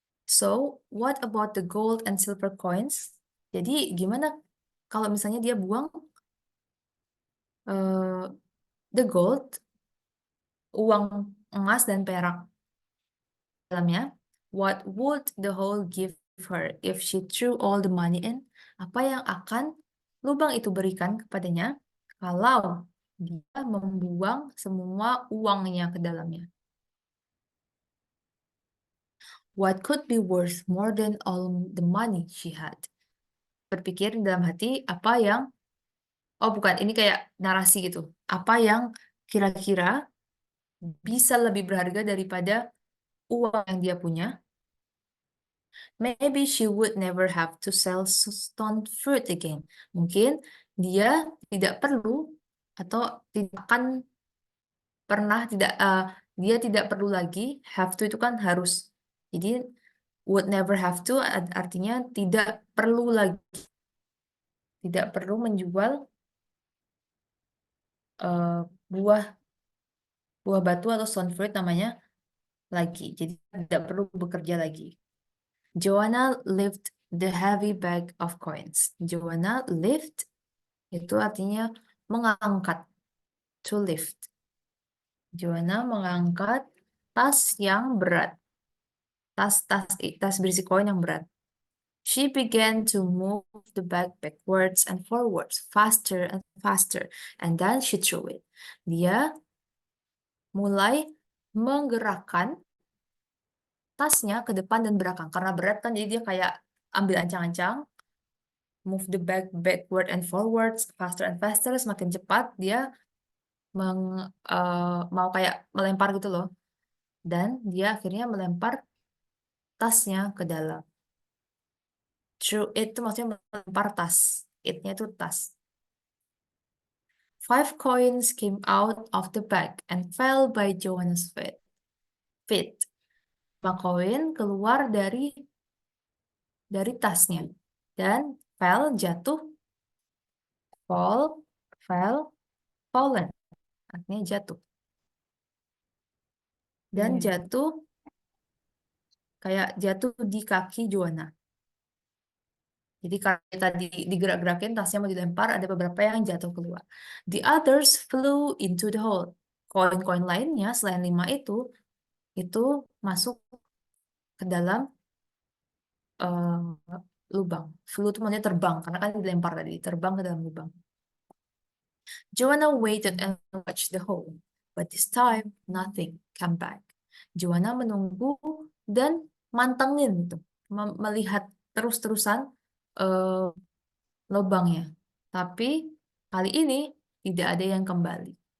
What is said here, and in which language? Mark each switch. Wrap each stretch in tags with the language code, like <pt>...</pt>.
<en>So, what about the gold and silver coins?</en> <id>Jadi gimana kalau misalnya dia buang the gold, uang emas dan perak dalamnya?</id> <en>What would the hole give her if she threw all the money in?</en> <id>Apa yang akan lubang itu berikan kepadanya kalau dia membuang semua uangnya ke dalamnya?</id> <en>What could be worth more than all the money she had?</en> <id>Berpikir dalam hati apa yang, oh bukan, ini kayak narasi gitu. Apa yang kira-kira bisa lebih berharga daripada uang yang dia punya?</id> <en>Maybe she would never have to sell stone fruit again.</en> <id>Mungkin dia tidak perlu atau tidak akan pernah dia tidak perlu lagi, have to itu kan harus. Jadi</id> <en>would never have to</en> <id>artinya tidak perlu lagi tidak perlu menjual buah batu atau stone fruit namanya lagi. Jadi tidak perlu bekerja lagi.</id> <en>Joanna lift the heavy bag of coins.</en> <id>Joanna lift itu artinya mengangkat. To lift. Joanna mengangkat tas yang berat. Tas berisi koin yang berat.</id> <en>She began to move the bag backwards and forwards, faster and faster, and then she threw it.</en> <id>Dia mulai menggerakkan tasnya ke depan dan belakang. Karena berat kan, jadi dia kayak ambil ancang-ancang,</id> <en>move the bag backward and forwards, faster and faster,</en> <id>semakin cepat dia mau kayak melempar gitu loh. Dan dia akhirnya melempar tasnya ke dalam. Through it itu maksudnya melempar tas. It-nya itu tas.</id> <en>5 coins came out of the bag and fell by Joanna's feet.</en> <id>5 koin keluar dari tasnya dan jatuh, fell, fallen, artinya jatuh. Dan jatuh kayak jatuh di kaki Joanna. Jadi kalau tadi digerak-gerakin tasnya mau dilempar, ada beberapa yang jatuh keluar.</id> <en>The others flew into the hole.</en> <id>Koin-koin lainnya selain 5 itu masuk ke dalam lubang. Flew itu maksudnya terbang, karena kan dilempar tadi, terbang ke dalam lubang.</id> <en>Joanna waited and watched the hole, but this time nothing came back.</en> <id>Joanna menunggu dan mantengin itu, melihat terus-terusan lubangnya. Tapi kali ini tidak ada yang kembali.</id>